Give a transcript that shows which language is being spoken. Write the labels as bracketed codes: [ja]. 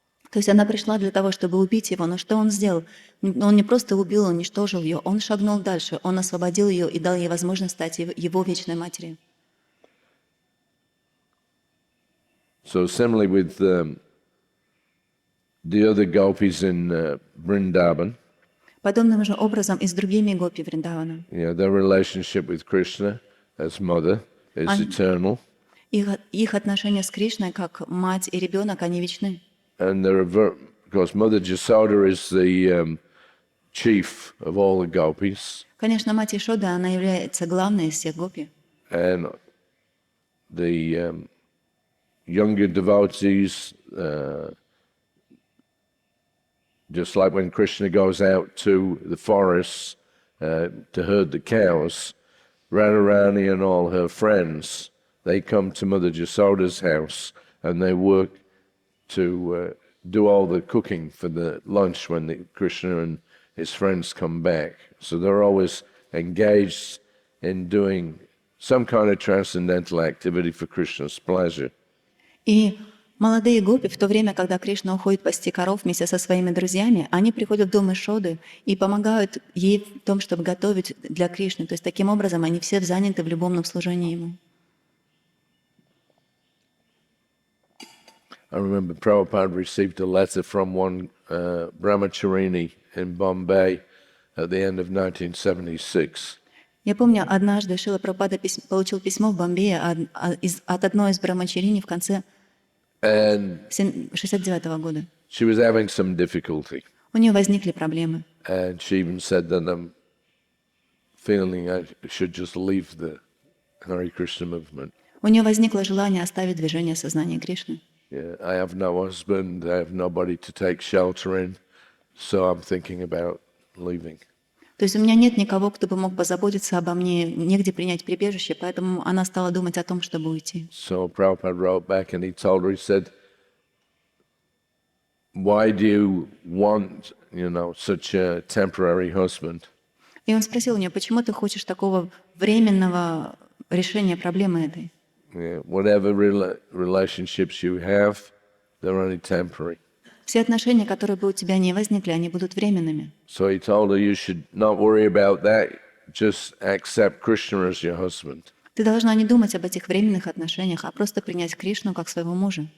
[ru] То есть она пришла для того, чтобы убить его, но что он сделал? Он не просто убил, он уничтожил ее, он шагнул дальше, он освободил ее и дал ей возможность стать его вечной матерью. [en] So similarly with the other gopis in Vrindavan, [ru] подобным же образом и с другими гопи Вриндавана. [en] Their relationship with Krishna as mother is eternal. [ru] Их отношения с Кришной как мать и ребенок, они вечны. [en] And because Mother Jasoda is the chief of all the gopis. [ru] Конечно, мать Ишода, она является главной из всех гопи. [en] And the younger devotees, just like when Krishna goes out to the forests to herd the cows, Radharani and all her friends, they come to Mother Jasoda's house and they work to do all the cooking for the lunch when Krishna and his friends come back. So they're always engaged in doing some kind of transcendental activity for Krishna's pleasure. [ru] И молодые гопи, в то время, когда Кришна уходит пасти коров вместе со своими друзьями, они приходят в дом Ишоды и помогают ей в том, чтобы готовить для Кришны. То есть таким образом они все заняты в любовном служении ему. [en] I remember Prabhupada received a letter from one brahmacharini in Bombay at the end of 1976. [ru] Я помню, однажды Шрила Прабхупада получил письмо в Бомбее от одной из брамачарини в конце [en] And [ru] 69 года. [en] she was having some difficulty. [ru] У нее возникли проблемы. [en] And she even said that I'm feeling I should just leave the Hare Krishna movement. [ru] У нее возникло желание оставить движение сознания Кришны. [en] Yeah, I have no husband, I have nobody to take shelter in, so I'm thinking about leaving. [ru] То есть у меня нет никого, кто бы мог позаботиться обо мне, негде принять прибежище, поэтому она стала думать о том, чтобы уйти. [en] So Prabhupada wrote back and he told her, he said, why do you want, such a temporary husband? [ru] И он спросил у нее, почему ты хочешь такого временного решения проблемы этой? [en] Yeah, whatever relationships you have, they're only temporary. [ru] Все отношения, которые бы у тебя не возникли, они будут временными. [en] So he told her, you should not worry about that, just accept Krishna as your husband. [ru] Ты должна не думать об этих временных отношениях, а просто принять Кришну как своего мужа.